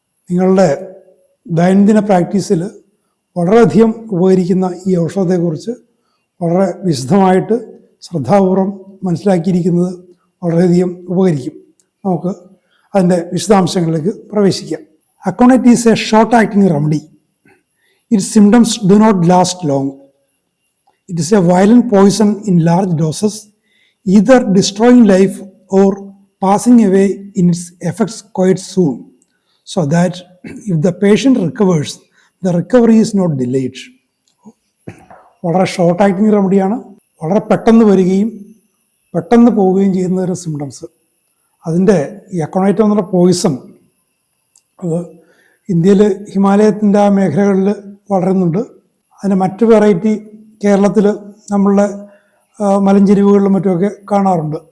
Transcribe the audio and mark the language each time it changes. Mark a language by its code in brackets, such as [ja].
[ml] നിങ്ങളുടെ ദൈനംദിന പ്രാക്ടീസിൽ വളരെയധികം ഉപകരിക്കുന്ന ഈ ഔഷധത്തെക്കുറിച്ച് വളരെ വിശദമായിട്ട് ശ്രദ്ധാപൂർവം മനസ്സിലാക്കിയിരിക്കുന്നത് വളരെയധികം ഉപകരിക്കും. നമുക്ക് അതിൻ്റെ വിശദാംശങ്ങളിലേക്ക് പ്രവേശിക്കാം. [en] Aconite is a short acting remedy. Its symptoms do not last long. It is a violent poison in large doses, either destroying life or passing away in its effects quite soon, so that if the patient recovers, the recovery is not delayed. [ml] വളരെ short acting റെമഡിയാണ്. വളരെ പെട്ടെന്ന് വരികയും പെട്ടെന്ന് പോവുകയും ചെയ്യുന്ന ഒരു symptoms. അതിൻ്റെ ഈ അക്കോണൈറ്റം എന്നുള്ള പോയിസൺ അത് ഇന്ത്യയിൽ ഹിമാലയത്തിൻ്റെ ആ മേഖലകളിൽ വളരുന്നുണ്ട്. അതിൻ്റെ മറ്റു വെറൈറ്റി കേരളത്തിൽ നമ്മളുടെ മലഞ്ചെരിവുകളിലും മറ്റുമൊക്കെ കാണാറുണ്ട്.